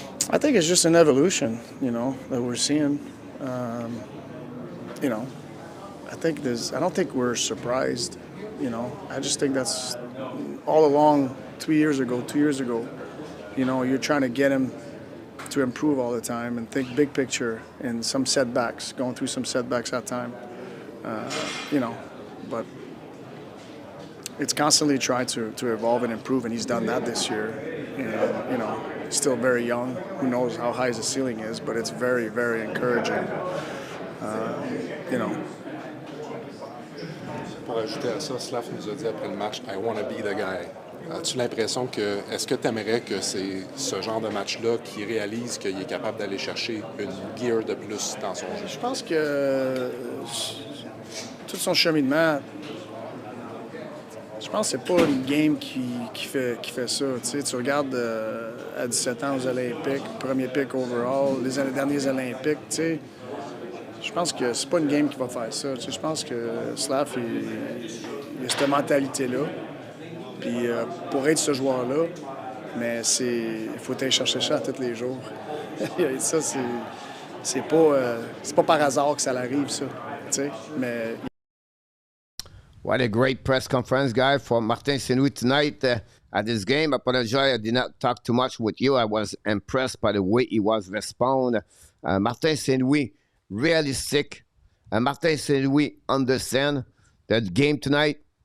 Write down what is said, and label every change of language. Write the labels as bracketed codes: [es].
[en] I think it's just an evolution, that we're seeing. I don't think we're surprised, I just think that's all along 2 years ago, you're trying to get him to improve all the time and think big picture and some setbacks, going through some setbacks at time, but it's constantly trying to evolve and improve, and he's done that this year. And, still very young. Who knows how high his ceiling is, but it's very, very encouraging. [fr] Pour ajouter à ça, Slav nous a dit après le match, [en] I want to be the guy. [fr] As-tu l'impression est-ce que tu aimerais que c'est ce genre de match-là qui réalise qu'il est capable d'aller chercher une gear de plus dans son jeu? Je pense que tout son cheminement, je pense que c'est pas une game qui fait ça. Tu regardes à 17 ans aux Olympiques, premier pick overall, les derniers Olympiques, Je pense que c'est pas une game qui va faire ça. Tu sais, je pense que Slav, il a cette mentalité-là. Puis pour être ce joueur-là, mais il faut aller chercher ça tous les jours. Ça, c'est pas par hasard que ça arrive, ça. Tu sais, mais... [en] What a great press conference, guy, for Martin Saint-Louis tonight at this game. I apologize, I did not talk too much with you. I was impressed by the way he was respond. Martin Saint-Louis, realistic. Martin Saint-Louis understand that game tonight.